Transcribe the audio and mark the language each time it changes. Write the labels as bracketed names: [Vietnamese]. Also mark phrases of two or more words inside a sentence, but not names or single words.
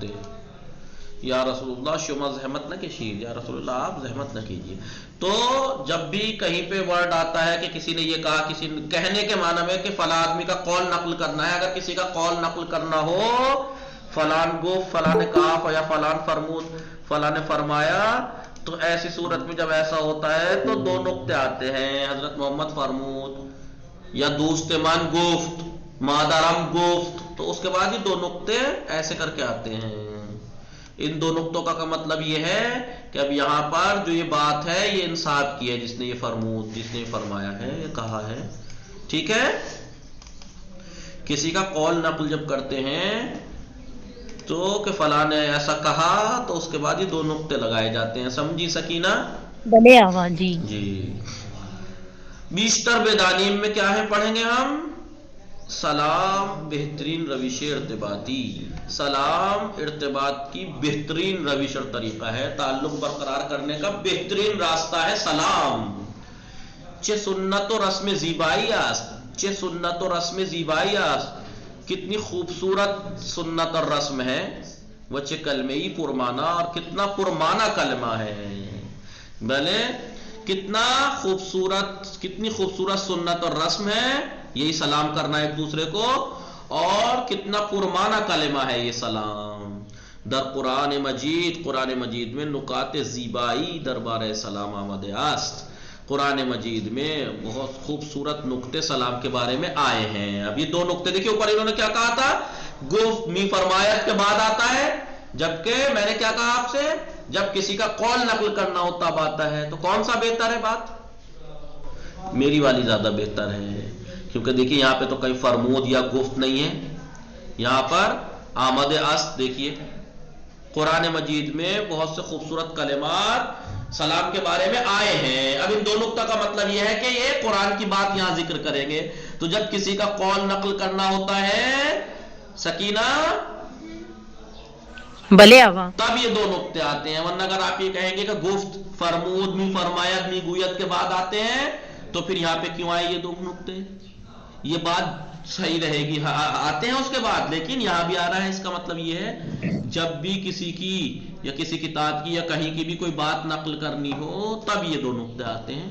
[Urdu] یا رسول اللہ [Persian] شما زحمت [Urdu] نہ کیجیے، یا رسول اللہ آپ زحمت نہ کیجیے. تو جب بھی کہیں پہ ورڈ آتا ہے کہ کسی نے یہ کہا، کسی نے کہنے کے معنی میں کہ فلاں آدمی کا قول نقل کرنا ہے، اگر کسی کا قول نقل کرنا ہو، [Persian] فلان گفت، [Urdu] فلاں نے کہا، [Persian] یا فلان فرمود، [Urdu] فلاں نے فرمایا، تو ایسی صورت میں جب ایسا ہوتا ہے تو دو نقطے آتے ہیں. [Persian] حضرت محمد فرمود یا دوست من گفت، مادرم گفت، [Urdu] تو اس کے بعد ہی دو نقطے ایسے کر کے آتے ہیں. ان دو نقطوں کا مطلب یہ ہے کہ اب یہاں پر جو یہ بات ہے یہ انصاف کی ہے، جس نے یہ فرمود، جس نے یہ فرمایا ہے، یہ کہا ہے. ٹھیک ہے. کسی کا قول نقل جب کرتے ہیں تو کہ فلاں نے ایسا کہا، تو اس کے بعد ہی دو نقطے لگائے جاتے ہیں. سمجھی سکینہ؟ [Persian] بلے آواز. جی [Urdu] جی. [Persian] بیشتر بیدانیم [Urdu] میں کیا ہے پڑھیں گے ہم؟ [Persian] سلام بہترین روش ارتباطی. [Urdu] سلام ارتباط کی بہترین روش اور طریقہ ہے، تعلق برقرار کرنے کا بہترین راستہ ہے سلام. [Persian] چه سنت و رسم زیبایی است، چه سنت و رسم زیبایی است. [Urdu] کتنی خوبصورت سنت اور رسم ہے. [Persian] وہ چه کلمہی پرمانا، [Urdu] اور کتنا پرمانا کلمہ ہے. بھلے کتنا خوبصورت، کتنی خوبصورت سنت اور رسم ہے یہی سلام کرنا ایک دوسرے کو، اور کتنا پرمانا کلمہ ہے یہ سلام. [Persian] در قرآن مجید، قرآن مجید میں نکات زیبائی دربار سلام آمده است. [Urdu] قرآن مجید میں بہت خوبصورت نقطے سلام کے بارے میں آئے ہیں. اب یہ دو نقطے دیکھیں اوپر انہوں نے کیا کہا تھا؟ [Persian] گفت می فرمایت [Urdu] کے بعد آتا ہے، جبکہ میں نے کیا کہا آپ سے؟ جب کسی کا قول نقل کرنا ہوتا اب آتا ہے. تو کون سا بہتر ہے بات؟ میری والی زیادہ بہتر ہے، کیونکہ دیکھیے یہاں پہ تو کوئی فرمود یا گفت نہیں ہے، یہاں پر [Persian] آمد است. [Urdu] دیکھیے قرآن مجید میں بہت سے خوبصورت کلمات سلام کے بارے میں آئے ہیں. اب ان دو نقطہ کا مطلب یہ ہے کہ یہ قرآن کی بات یہاں ذکر کریں گے. تو جب کسی کا قول نقل کرنا ہوتا ہے سکینہ، بلے آواز، تب یہ دو نقطے آتے ہیں. ورنہ اگر آپ یہ کہیں گے کہ گفت، فرمود، [Persian] می فرمایت، می گویت [Urdu] کے بعد آتے ہیں، تو پھر یہاں پہ کیوں آئے یہ دو نقطے؟ یہ بات صحیح رہے گی، آتے ہیں اس کے بعد، لیکن یہاں بھی آ رہا ہے. اس کا مطلب یہ ہے جب بھی کسی کی یا کسی کتاب کی یا کہیں کی بھی کوئی بات نقل کرنی ہو تب یہ دو نقطے آتے ہیں.